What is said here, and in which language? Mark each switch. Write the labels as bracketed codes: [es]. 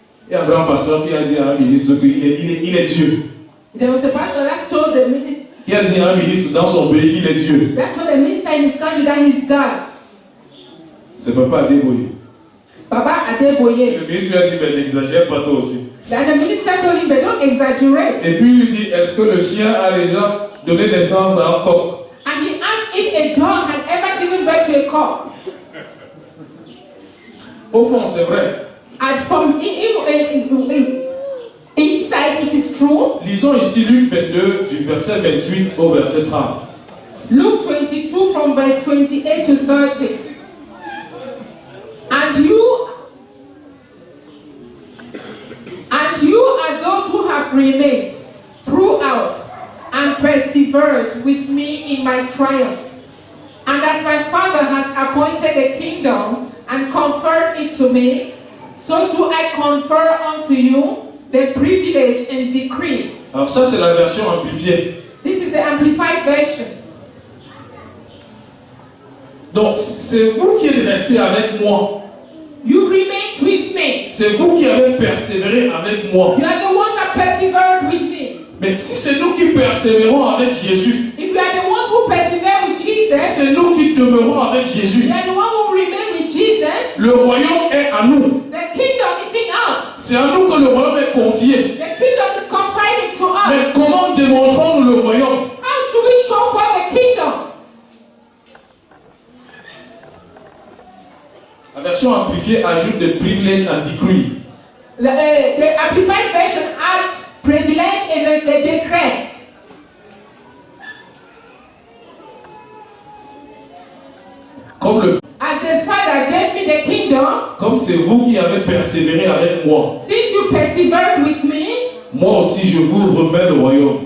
[fr] Il y a un grand pasteur qui a dit à un ministre qu'il est Dieu. [en] There was a pastor that told the minister, [fr] Qui a dit à un ministre dans son pays qu'il est Dieu. [en] that told the minister in his country that he's God. [fr] C'est Papa Adeboye. [en] Baba Adeboye. [fr] Le ministre lui a dit, mais n'exagère pas toi aussi. [en] Then the minister told him, but don't exaggerate. [fr] Et puis il lui dit, est-ce que le chien a déjà donné naissance à un coq? [en] And he asked if a dog had ever given birth to a cock. [fr] Au fond, c'est vrai. [en] And from inside, it is true. [fr] Lisons ici Luc 22, du verset 28 au verset 30. [en] Luke 22 from verse 28 to 30. And you are those who have remained throughout and persevered with me in my triumphs. And as my Father has appointed a kingdom and conferred it to me, so do I confer unto you the privilege and decree. [fr] Alors ça, c'est la version amplifiée. [en] This is the amplified version. [fr] Donc, c'est vous qui êtes restés avec moi. [en] You remained with me. [fr] C'est vous qui avez persévéré avec moi. [en] You are the ones that persevered with me. [fr] Mais si c'est nous qui persévérons avec Jésus, [en] If you are the ones who persevere with [fr] si [en] Jesus, [fr] c'est nous qui demeurons avec Jésus, [en] you are the one who remain with Jesus, [fr] le royaume est à nous. [en] the kingdom is in us. [fr] C'est à nous que le royaume est confié. [en] The kingdom is confided to us. [fr] Mais comment démontrons-nous le royaume? [en] How should we show for the kingdom? [fr] La version amplifiée ajoute des privilèges [en] and decree. The Amplified Version adds privilege and the decree. As the Father gave me the kingdom, [fr] comme c'est vous qui avez persévéré avec moi, [en] since you persevered with me, [fr] moi aussi je vous remets le royaume.